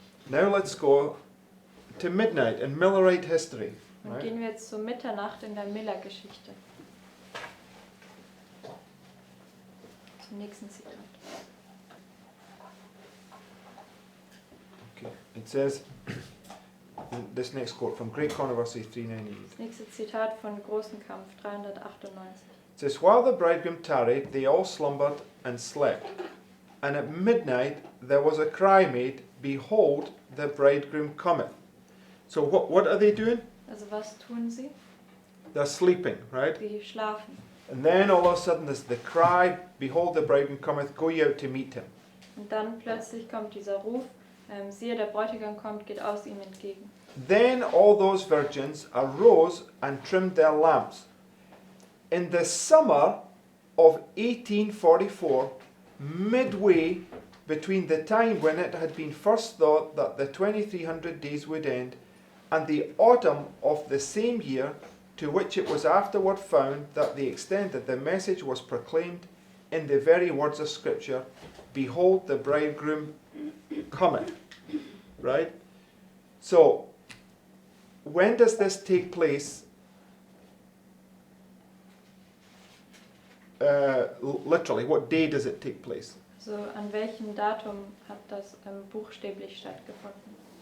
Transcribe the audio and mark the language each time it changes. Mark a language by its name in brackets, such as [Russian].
[English] Now let's go to midnight in Millerite history. [German] Und [English] Right? [German] gehen wir jetzt zur Mitternacht in der Miller-Geschichte. Zum nächsten Zitat. [English] Okay. It says, this next quote from Great Controversy 398. [German] Das nächste Zitat von Großen Kampf 398. [English] It says, While the bridegroom tarried, they all slumbered and slept. And at midnight there was a cry made, Behold, the bridegroom cometh. So what are they doing? [German] Also was tun sie? [English] They're sleeping, right? [German] Sie schlafen. [English] And then all of a sudden there's the cry, Behold, the bridegroom cometh, go ye out to meet him. [German] Und dann plötzlich kommt dieser Ruf, siehe, der Bräutigam kommt, geht aus ihm entgegen. [English] Then all those virgins arose and trimmed their lamps. In the summer of 1844, midway between the time when it had been first thought that the 2300 days would end and the autumn of the same year, to which it was afterward found that the extent that the message was proclaimed in the very words of Scripture, Behold, the bridegroom cometh. Right? So, when does this take place literally? What day does it take place? [German] So, an welchem Datum hat das buchstäblich stattgefunden?